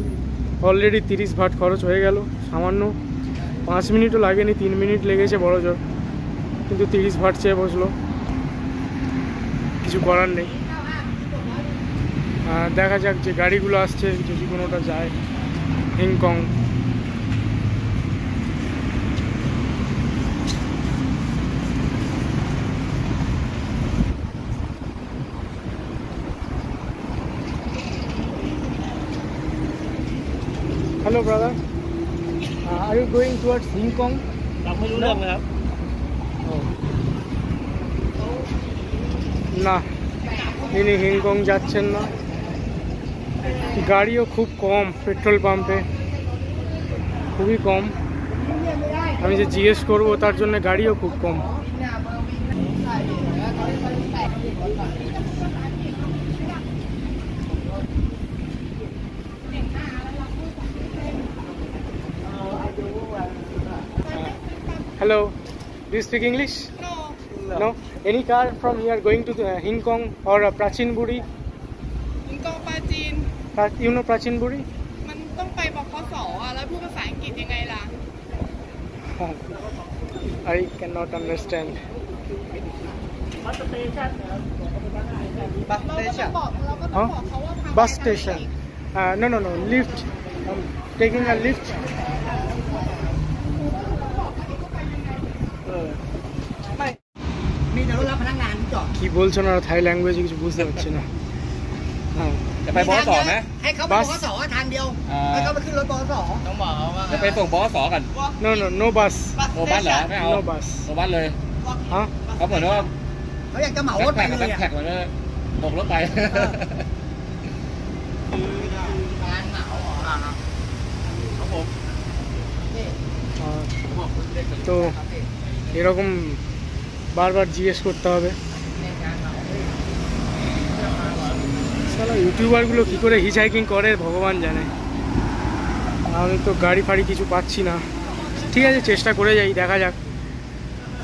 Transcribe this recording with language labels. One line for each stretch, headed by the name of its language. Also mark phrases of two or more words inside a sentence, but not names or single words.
Bangla: অলরেডি 30 ভাট খরচ হয়ে গেল, সামান্য 5 মিনিটও লাগেনি, 3 মিনিট লেগেছে বড় জোর, কিন্তু 30 ভাট চেয়ে বসলো, কিছু করার নেই। দেখা যাক যে গাড়িগুলো আসছে যদি কোনোটা যায় হিংকং।
English: Hello brother, are you going towards Hong Kong?
Thai: เราไม่รู้เรื่องเลยครับ
Bangla: না, ইনি হিংকং যাচ্ছেন না। গাড়িও খুব কম পেট্রোল পাম্পে, খুবই কম। আমি যে জিজ্ঞেস করবো তার জন্য গাড়িও খুব কম।
English: Hello, do you speak English? No. Any car from here going to the Hingkong or Prachinburi?
Thai: ฮิงกองปาจีน
English: You know Prachinburi?
Thai: มันต้องไปบขสแล้วพูดภาษาอังกฤษยังไงล่ะ
English: I cannot understand.
Thai: เราก็ต้องบอกเขาว่าทาง
English: Bus station. No, lift. I'm taking a lift.
Thai: มีแต่รถรับพนักงานจอด
Bangla: কি বলছো না থাই ল্যাঙ্গুয়েজে কিছু বুঝতে পারছি না। হ্যাঁ,
Thai: จะไปบขสไหม ให้เขาไปบขสทางเดียว ให้เขาไปขึ้นรถบขส ต้องบอกว่าจะไปส่งบขสกัน
English: no bus.
Thai: โอบัสเหรอ ไม่เอา
English: No bus.
Thai: โอบัสเลย ฮะ เขาเหมือนว่า เขาอยากจะเหมารถไป แพ็ค เลย แพ็คมันก็ตกรถไป การเหมาครับผม
Bangla: তো এরকম বারবার জিজ্ঞেস করতে হবে। সালা ইউটিউবারগুলো কী করে হিচহাইকিং করে ভগবান জানে। আমি তো গাড়ি ফাড়ি কিছু পাচ্ছি না। ঠিক আছে, চেষ্টা করে যাই, দেখা যাক।